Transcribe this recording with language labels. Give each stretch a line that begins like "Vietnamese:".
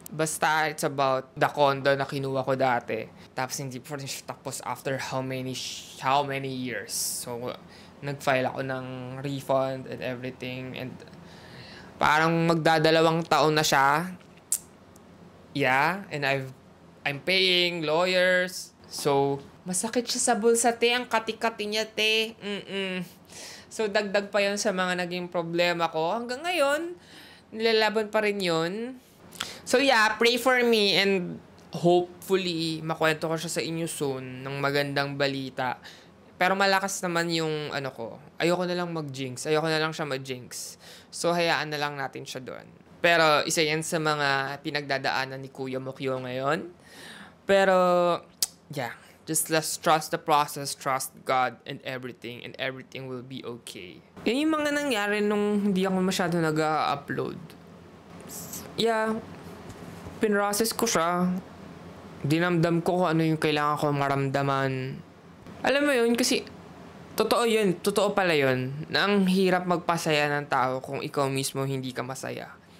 Filipino: Basta
English: it's about the condo
Filipino: na kinuha ko dati. Tapos hindi pa rin siya tapos
English: after how many years.
Filipino: So, nag-file ako ng refund
English: and everything
Filipino: and parang magdadalawang taon na siya.
English: Yeah, and I'm paying lawyers.
Filipino: So, masakit siya sa bulsa, te. Ang kati-kati niya, te. So, dagdag pa yun sa mga naging problema ko. Hanggang ngayon, nilalaban pa rin yun. So,
English: yeah, pray for me and hopefully,
Filipino: makwento ko siya sa inyo soon ng magandang balita. Pero malakas naman yung ano ko. Ayoko na lang mag-jinx. Ayoko na lang siya mag-jinx. So, hayaan na lang natin siya doon. Pero, isa yan sa mga pinagdadaanan ni Kuya Mokyo ngayon. Pero, yeah.
English: Just let's trust the process, trust God and everything will be okay.
Filipino: Yan yung mga nangyari nung hindi ako masyado nag-upload. Yeah. Pinrocess ko siya. Dinamdam ko kung ano yung kailangan ko maramdaman. Alam mo yun, kasi totoo yun, totoo pala yun, na ang hirap magpasaya ng tao kung ikaw mismo hindi ka masaya.